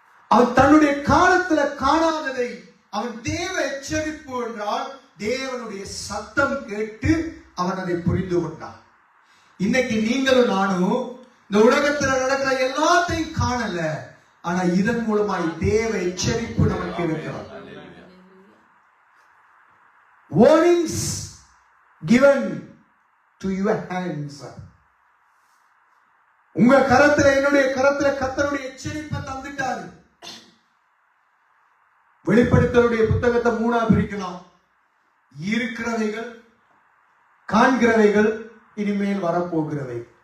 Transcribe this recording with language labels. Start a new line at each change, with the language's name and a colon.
Tamil: அவன் தன்னுடைய காலத்துல காணாததை அவன் தேவ எச்சரிப்பு என்றால் தேவனுடைய சத்தம் கேட்டு அவன் அதை புரிந்து கொண்டான். இன்னைக்கு நீங்களும் நானும் இந்த உலகத்துல நடக்கிற எல்லாத்தையும் காணல, ஆனா இதன் மூலமாய் தேவ எச்சரிப்பு நமக்கு இருக்கிறது.
English: Warnings given to your hands.
Tamil: உங்க கரத்துல, என்னுடைய கரத்துல கர்த்தருடைய எச்சரிப்பை தந்துட்டாரு. வெளிப்படுத்தலுடைய புத்தகத்தை 3ஆ பிரிக்கலாம். இருக்கிறவைகள், காண்கிறவைகள், இனிமேல் வரப்போகிறவை.